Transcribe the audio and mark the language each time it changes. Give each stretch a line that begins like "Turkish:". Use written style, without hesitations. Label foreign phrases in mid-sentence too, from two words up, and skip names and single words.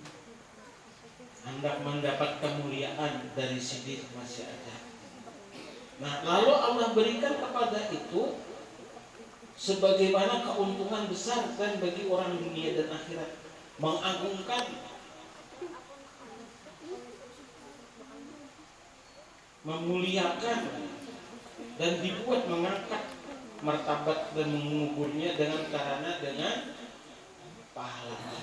Indonesian: Hendak mendapat kemuliaan dari sidin masih ada. Nah, lalu Allah berikan kepada itu sebagaimana keuntungan besar dan bagi orang dunia dan akhirat, mengagungkan, memuliakan, dan dibuat mengangkat martabat dan mengukurnya dengan pahala.